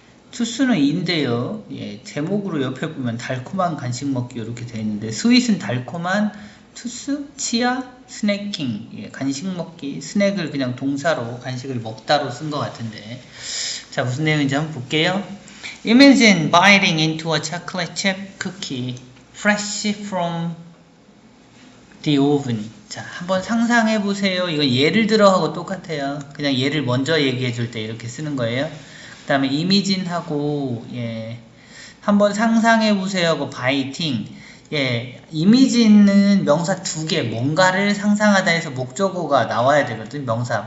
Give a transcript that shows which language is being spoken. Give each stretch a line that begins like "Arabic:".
Korean: 투스는 인데요. 예. 제목으로 옆에 보면 달콤한 간식 먹기 이렇게 되어 있는데 sweet은 달콤한, 투스, 치아, 스낵킹. 예. 간식 먹기, 스낵을 그냥 동사로 간식을 먹다로 쓴 것 같은데. 자, 무슨 내용인지 한번 볼게요.
English: Imagine biting into a chocolate chip cookie fresh from the oven.
Korean: 자, 한번 상상해 보세요. 이건 예를 들어 하고 똑같아요. 그냥 예를 먼저 얘기해 줄 때 이렇게 쓰는 거예요. 그 다음에 imagine 하고, 예, 한번 상상해 보세요 하고 biting. 예, imagine는 명사 두 개, 뭔가를 상상하다 해서 목적어가 나와야 되거든, 명사.